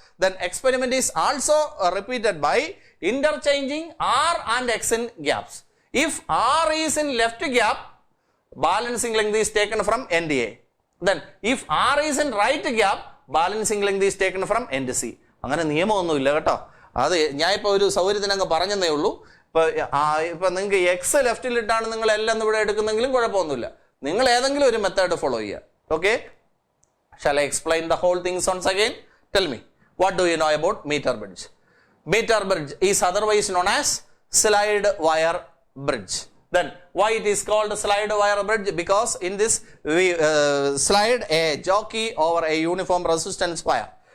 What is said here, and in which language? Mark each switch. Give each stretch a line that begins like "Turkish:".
English: Then experiment is also repeated by interchanging R and X in gaps. If R is in left gap, balancing length is taken from end A. Then if R is in right gap, balancing length is taken from end C.
Malayalam: അങ്ങനെ നിയമമൊന്നുമില്ല കേട്ടോ. അത് ഞാൻ ഇപ്പോൾ ഒരു സൗകര്യത്തിനങ്ങ് പറഞ്ഞതേ ഉള്ളൂ. ഇപ്പം നിങ്ങൾക്ക് എക്സ് ലെഫ്റ്റിലിട്ടാണ് നിങ്ങൾ എല്ലാം ഇവിടെ എടുക്കുന്നെങ്കിലും കുഴപ്പമൊന്നുമില്ല. നിങ്ങൾ ഏതെങ്കിലും ഒരു മെത്തേഡ് ഫോളോ ചെയ്യുക. Okay.
English: Shall I explain the whole things once again? Tell me, what do you know about meter bridge? Meter bridge is otherwise known as slide wire bridge. Then why it is called slide wire bridge? Because in this we slide a jockey over a uniform resistance wire.